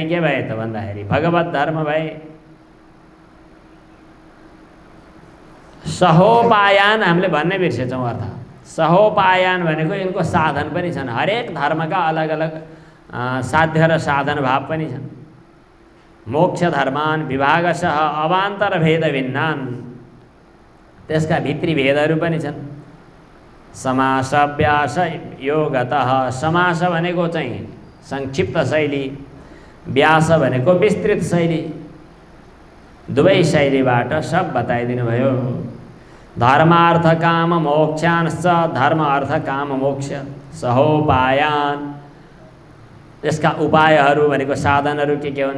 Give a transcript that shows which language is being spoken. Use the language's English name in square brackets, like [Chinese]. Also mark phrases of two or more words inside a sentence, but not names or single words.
[Nepali] के भए त भन्दाखेरि भगवत धर्म भए। सहोपायान हामीले भन्ने बिर्सेछौँ अर्थ। सहोपायान भनेको यिनको साधन पनि छन्, हरेक धर्मका अलग अलग साध्य र साधन भाव पनि छन्। [Sanskrit] मोक्ष धर्मान विभागशः अवान्तर भेद भिन्नान्, [Nepali] त्यसका भित्री भेदहरू पनि छन्। [Sanskrit] समास व्यास योगतः, [Nepali] समास भनेको चाहिँ संक्षिप्त शैली, व्यास भनेको विस्तृत शैली, दुवै शैलीबाट सब बताइदिनु भयो। [Sanskrit] धर्मार्थ काम मोक्षांश्च, [Nepali] धर्म अर्थ काम मोक्ष। सहोपायान, यसका उपायहरू भनेको साधनहरू के हुन्।